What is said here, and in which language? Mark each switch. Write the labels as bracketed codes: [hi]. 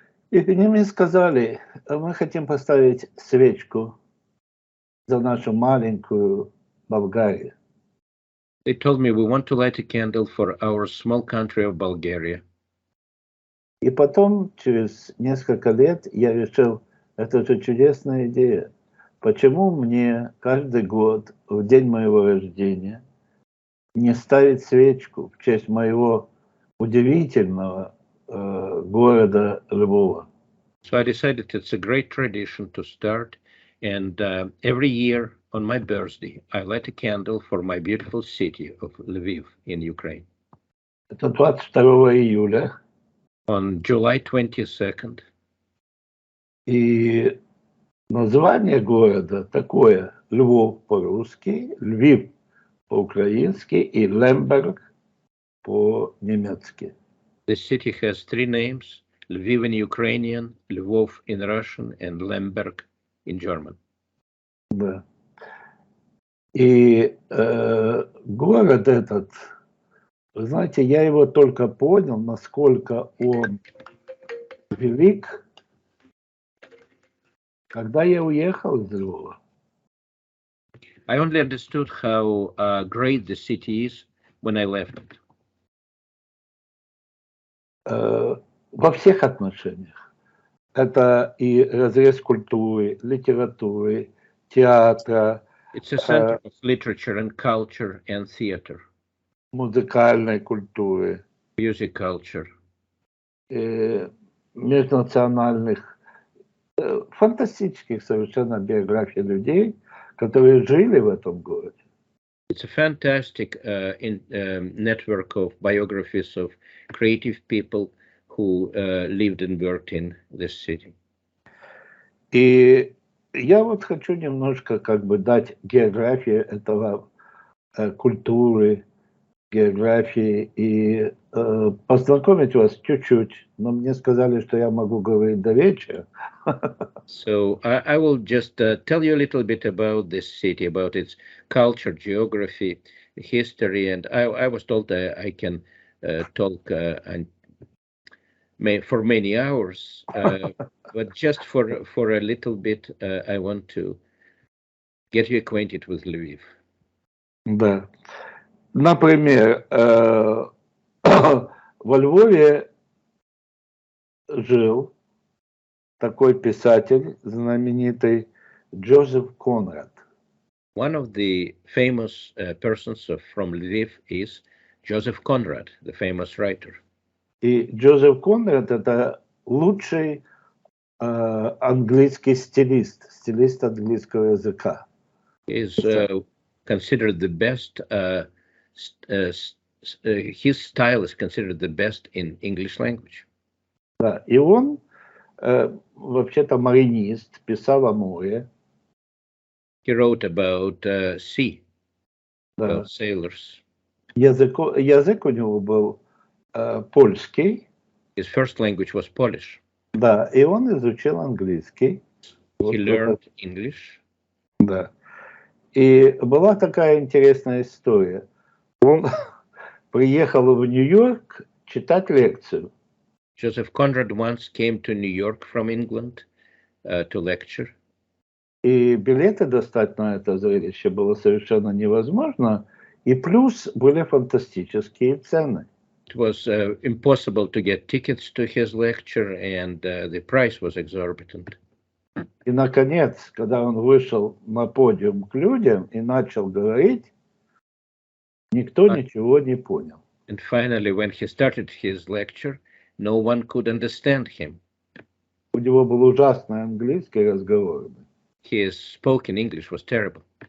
[ru] И они мне сказали, мы хотим поставить свечку за нашу маленькую Болгарию. [en] They told me we want to light a candle for our small country of Bulgaria. [ru] И потом, через несколько лет, я решил, это же чудесная идея. Почему мне каждый год, в день моего рождения, не ставить свечку в честь моего удивительного города Львова? [en] So I decided it's a great tradition to start, and every year on my birthday, I light a candle for my beautiful city of Lviv in Ukraine. [ru] Это 22 июля. [en] On July 22nd. [ru] И название города такое: Львов по-русски, Львив по-украински и Лемберг по-немецки. [en] The city has three names: Lviv in Ukrainian, Lvov in Russian, and Lemberg in German. [ru] Да. И город этот, вы знаете, я его только понял, насколько он велик, когда я уехал из Львова. [en] I only understood how great the city is when I left it. [ru] Во всех отношениях. Это и разрез культуры, литературы, театра. [en] It's a center of literature and culture and theater. [ru] Музыкальной культуры. [en] Music culture. [ru] Межнациональных, фантастических совершенно биографий людей, которые жили в этом городе. [en] It's a fantastic network of biographies of creative people who lived and worked in this city. [ru] И я вот хочу немножко как бы дать географию этого культуры, географии и познакомить вас чуть-чуть. Но мне сказали, что я могу говорить до вечера. [en] So I will just tell you a little bit about this city, about its culture, geography, history, and I was told I can talk for many hours, but just for a little bit, I want to get you acquainted with Lviv. [ru] Да. Например, во Львове жил такой писатель знаменитый Джозеф Конрад. [en] One of the famous persons from Lviv is Joseph Conrad, the famous writer. [ru] И Джозеф Конрад — это лучший английский стилист английского языка. [en] He is considered the best. His style is considered the best in English language. [ru] Да, и он вообще-то маринист, писал о море. [en] He wrote about sea, [ru] Да. [en] about sailors. [ru] Язык у него был польский. [en] His first language was Polish. [ru] Да, и он изучил английский. [en] He learned English. [ru] Да. И была такая интересная история. Он приехал в Нью-Йорк читать лекцию. [en] Joseph Conrad once came to New York from England to lecture. [ru] И билеты достать на это зрелище было совершенно невозможно. И плюс были фантастические цены. [en] It was impossible to get tickets to his lecture, and the price was exorbitant. [ru] И, наконец, когда он вышел на подиум к людям и начал говорить, никто ничего не понял. [en] And finally, when he started his lecture, no one could understand him. [ru] У него был ужасный английский разговор. [en] His spoken English was terrible,